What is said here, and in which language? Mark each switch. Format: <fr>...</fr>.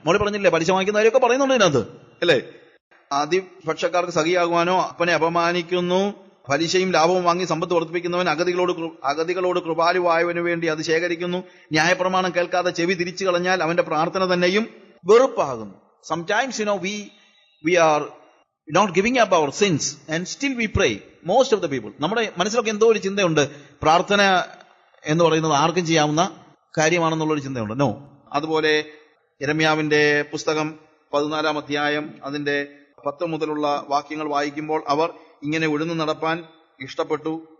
<ml>മോളി പറഞ്ഞില്ലേ, പലിശ വാങ്ങിക്കുന്ന കാര്യമൊക്കെ പറയുന്നുണ്ട് ഇതിനകത്ത് അല്ലേ. ആദ്യപക്ഷക്കാർക്ക് സഖിയാകുവാനോ, അപ്പനെ അപമാനിക്കുന്നു, പലിശയും ലാഭവും വാങ്ങി സമ്പത്ത് വർദ്ധിപ്പിക്കുന്നവൻ അഗതികളോട് കൃപാലുവായവന് വേണ്ടി അത് ശേഖരിക്കുന്നു, ന്യായപ്രമാണം കേൾക്കാതെ ചെവി തിരിച്ചു കളഞ്ഞാൽ അവന്റെ പ്രാർത്ഥന തന്നെയും വെറുപ്പാകുന്നു.</ml> <en>Sometimes we are not giving up our sins and still we pray. Most of the people,</en> <ml>നമ്മുടെ മനസ്സിലൊക്കെ എന്തോ ഒരു ചിന്തയുണ്ട്, പ്രാർത്ഥന എന്ന് പറയുന്നത് ആർക്കും ചെയ്യാവുന്ന കാര്യമാണെന്നുള്ളൊരു ചിന്തയുണ്ട്. നോ. അതുപോലെ യിരെമ്യാവിന്റെ പുസ്തകം 14-ാം അധ്യായം അതിന്റെ 10 മുതലുള്ള വാക്യങ്ങൾ വായിക്കുമ്പോൾ അവർ ഇങ്ങനെ ഉഴുന്നു നടപ്പാൻ ഇഷ്ടപ്പെട്ടു,</ml>